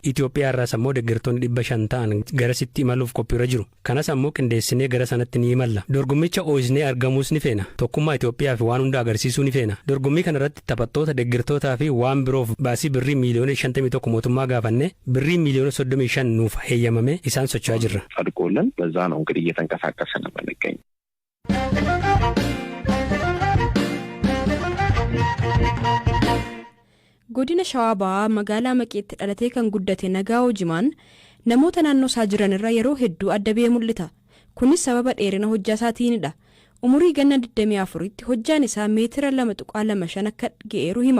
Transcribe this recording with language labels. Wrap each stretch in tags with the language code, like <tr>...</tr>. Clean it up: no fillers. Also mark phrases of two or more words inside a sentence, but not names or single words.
<om>Itoophiyaa irraas ammoo deeggartoonni 500 ta'an garasitti imaluuf qophiirra jiru. Kanas ammoo qindeessinee gara sanatti ni imalla. Dorgommicha ho'isnee argamuus ni feena. Tokkummaa Itoophiyaa fi waan hunda agarsiisuu ni feena. Dorgommii kanarratti taphattoota deeggartootaa fi waan biroof baasii birrii miiliyoona 51 mootummaa gaafanne birrii miiliyoona 35 nuuf heeyyamame isaan socho'aa jirra.</om> <am>ጸድቆልን በዛ ነው እንግዲህ እየተንቀሳቀስን ነው የምንገኘው.</am> <om>Godina Shawaa magaalaa Maqeetti dhalatee kan guddate Nagaa Hojimaan namoota naannoo isaa jiran irraa yeroo hedduu adda ba'ee mul'ata. Kunis sababa dheerina hojjaa isaatiinidha. Umurii ganna 24tti hojjaan isaa meetira 2.25 akka ga'eeru hima.</om>